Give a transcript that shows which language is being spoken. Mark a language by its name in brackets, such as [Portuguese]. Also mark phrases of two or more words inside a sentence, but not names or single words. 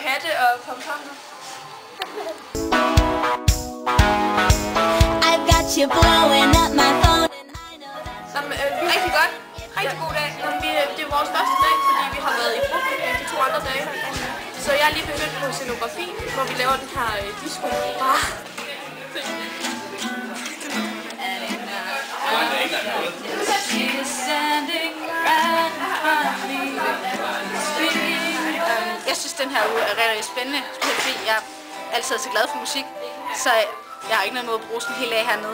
[Danish] Mette og Pomponger. [English] I've got you blowing up my phone. [Danish] Rigtig godt. Rigtig god dag. Det er vores første dag, fordi vi har været i brobygning de 2 andre dage. Så jeg er lige begyndt på scenografi, hvor vi laver den her disco bar. Jeg synes, den her uge er rigtig spændende, fordi jeg er altid så glad for musik, så jeg har ikke noget mod at bruge sådan helt af hernede.